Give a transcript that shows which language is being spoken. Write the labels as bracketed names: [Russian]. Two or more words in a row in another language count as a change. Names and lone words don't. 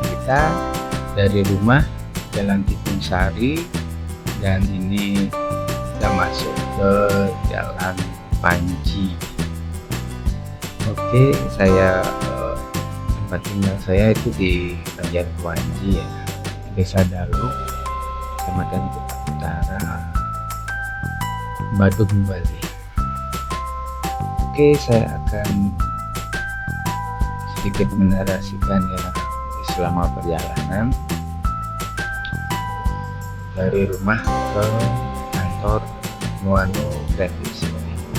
[Indonesian] kita dari rumah Jalan Tikung Sari, dan ini kita masuk ke Jalan Panji. Oke, tempat tinggal saya itu di Banjar Panji ya, Desa Dalu, Kecamatan Kuta Utara, Badung, Bali. Oke, saya akan sedikit menarasikan ya selama perjalanan dari rumah ke kantor Nuanu Creative City.